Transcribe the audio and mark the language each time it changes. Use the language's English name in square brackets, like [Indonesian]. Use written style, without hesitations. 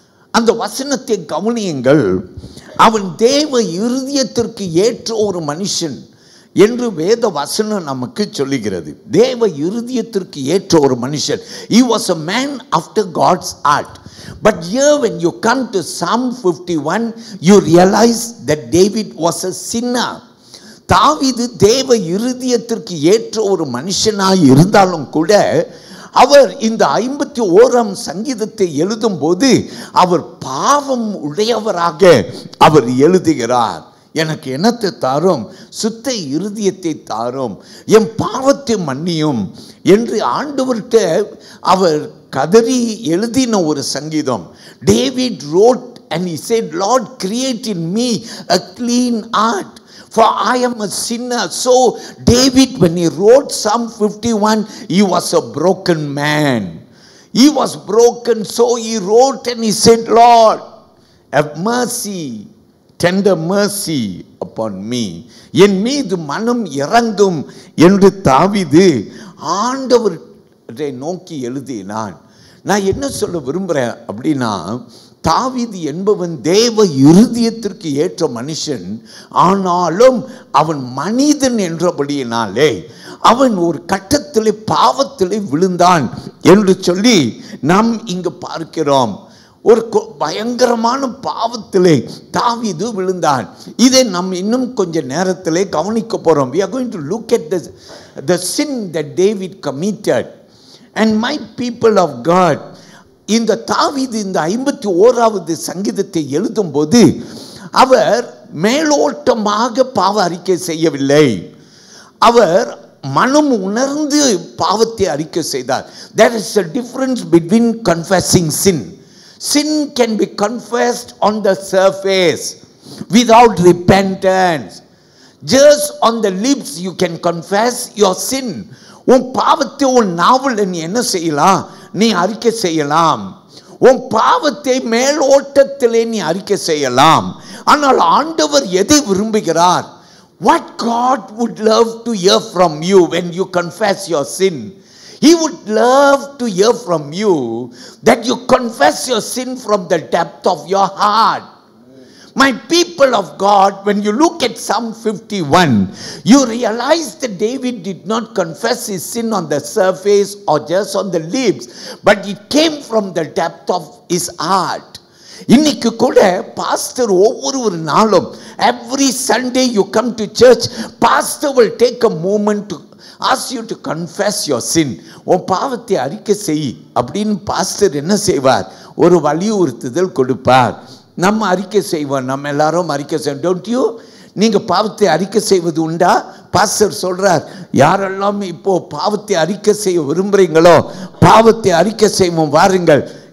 [Tamil] அந்த வசனத்தை கவனியுங்கள். அவன் தேவ இருதயத்திற்கு ஏற்ற ஒரு மனுஷன் என்று வேத வசனம் நமக்கு சொல்லுகிறது. தேவ இருதயத்திற்கு ஏற்ற ஒரு மனுஷன். [English] He was a man after God's heart. But here when you come to Psalm 51, you realize that David was a sinner. [Tamil] தாவீது தேவ இருதயத்திற்கு ஏற்ற ஒரு மனுஷனாய் இருந்தாலும் கூட அவர் இந்த 51ஆம் சங்கீதத்தை எழுதும் போது அவர் பாவம் உடையவராக அவர் எழுதுகிறார். எனக்கு என்னத்தை தாரும்? சுத்த இருதயத்தை தாரும், என் பாவத்தை மன்னியும் என்று ஆண்டவர்கிட்ட அவர் கதறி எழுதின ஒரு சங்கீதம். [English] David wrote and he said, Lord, create in me a clean heart, for I am a sinner. So David, when he wrote Psalm 51, he was a broken man. He was broken, so he wrote and he said, Lord, have mercy, tender mercy upon me. [Tamil] என் மீது மனம் இறங்கும் என்று தாவீது ஆண்டவரை நோக்கி எழுதினான். நான் என்ன சொல்ல விரும்புகிறேன் அப்படின்னா, தாவீது என்பவன் தேவ இருதயத்திற்கு ஏற்ற மனுஷன், ஆனாலும் அவன் மனிதன் என்றபடியினாலே அவன் ஒரு கட்டத்திலே பாவத்திலே விழுந்தான் என்று சொல்லி நாம் இங்கு பார்க்கிறோம். ஒரு பயங்கரமான பாவத்திலே தாவீது விழுந்தான். இதை நாம் இன்னும் கொஞ்ச நேரத்திலே கவனிக்க போறோம். [English] We are going to look at the sin that David committed. And my people of God, [Tamil] இந்த தாவீது இந்த 51வது சங்கீதத்தை எழுதும் போது அவர் மேலோட்டமாக பாவ அறிக்கை செய்யவில்லை. அவர் மனம் உணர்ந்து பாவத்தை அறிக்கை செய்தார். [English] There is a difference between confessing sin. Sin can be confessed on the surface without repentance. Just on the lips you can confess your sin. [Tamil] உன் பாவத்தை உன் நாவல் நீ என்ன செய்யலாம்? நீ அறிக்கை செய்யலாம். உன் பாவத்தை மேலோட்டத்திலே நீ அறிக்கை செய்யலாம். ஆனால் ஆண்டவர் எதை விரும்புகிறார்? [English] What God would love to hear from you when you confess your sin. He would love to hear from you that you confess your sin from the depth of your heart. My people of God, when you look at Psalm 51, you realize that David did not confess his sin on the surface or just on the lips, but it came from the depth of his heart. [Tamil] இன்னைக்கு கூட pastor ஒவ்வொரு நாளும், [English] every Sunday you come to church, pastor will take a moment to ask you to confess your sin. [Tamil] உன் பாவத்தை அறிக்கை செய் அப்படின்னு pastor என்ன செய்வார்? ஒரு வலியுறுத்துதல் கொடுப்பார். நம்ம அறிக்கை செய்வோம், நம்ம எல்லாரும் அறிக்கை செய்வோம். [English] Don't you? [Tamil] நீங்க பாவத்தை அறிக்கை செய்வது உண்டா? பாஸ்டர் சொல்றார், யாரெல்லாம் இப்போ பாவத்தை அறிக்கை செய்ய விரும்புறீங்களோ பாவத்தை அறிக்கை செய்வோம் வாருங்கள்.